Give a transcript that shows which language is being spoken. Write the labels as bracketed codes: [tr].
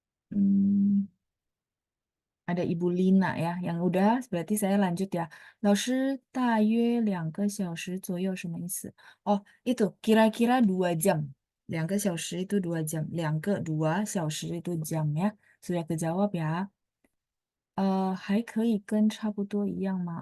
[id] Hmm, ada Ibu Lina ya, yang udah berarti saya lanjut ya. [zh] 老师大约2个小时左右什么意思? [id] Oh, itu kira-kira 2 jam. [zh] 2个小时 [id] itu 2 jam. [zh] 2 小时 [id] itu jam ya. Sudah kejawab ya. [zh] 还可以跟差不多一样吗?